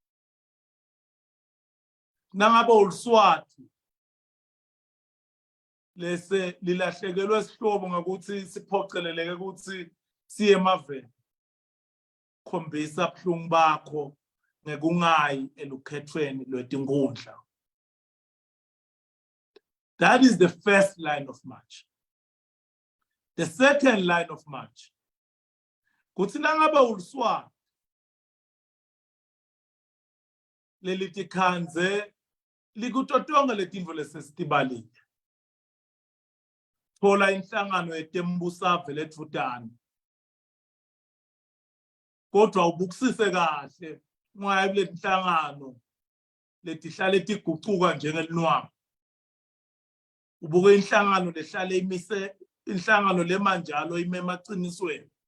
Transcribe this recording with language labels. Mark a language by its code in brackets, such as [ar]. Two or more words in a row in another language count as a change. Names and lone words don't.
[ss] nangabe uliswati lese lilahlekelwe isihlobo ngokuthi siphoceleleke ukuthi siye emaveni khombisa buhlungu bakho ngekungayi elukhethweni lwetinkundla. [en] That is the first line of march. The second line of march [ss] kuthi nangabe uliswati lelitikhanze likutotonga letinto lesesitibalile thola inhlangano yetembusave letfutane kodwa ubukisise kahle ngaye kule inhlangano letihlale tigucuka njengelinwama ubuke inhlangano lehlale imise inhlangano lemanjalo imemaqinisweni